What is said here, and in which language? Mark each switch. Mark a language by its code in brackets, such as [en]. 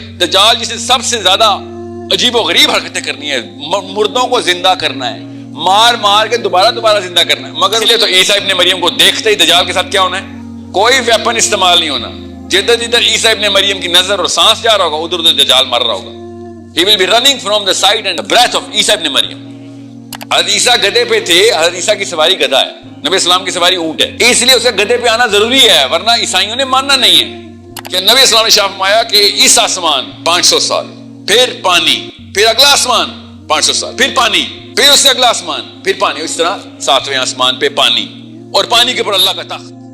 [ur] دجال جسے سب سے زیادہ عجیب و غریب حرکتیں کرنی ہے، مردوں کو زندہ کرنا ہے، مار مار کے دوبارہ زندہ کرنا ہے، مگر اس لیے تو عیسیٰ ابن مریم کو دیکھتے ہی دجال کے ساتھ کیا ہونا ہے؟ کوئی ویپن استعمال نہیں ہونا. جدھر عیسیٰ ابن مریم کی نظر اور سانس جا رہا ہوگا ادھر ادھر دجال مر رہا ہوگا. [en] He will be running from the sight and the breath of عیسیٰ ابن مریم. [ur] حضرت عیسیٰ گدھے پہ تھے، حضرت عیسیٰ کی سواری گدھا ہے، نبی اسلام کی سواری اونٹ ہے، اس لیے اسے گدھے پہ آنا ضروری ہے، ورنہ عیسائیوں نے ماننا نہیں ہے. کہ نبی اسلام نے شاف فرمایا کہ اس آسمان 500 سال، پھر پانی، پھر اگلا آسمان 500 سال، پھر پانی، پھر اس سے اگلا آسمان، پھر پانی، اس طرح 7ویں آسمان پہ پانی، اور پانی کے اوپر اللہ کا تخت.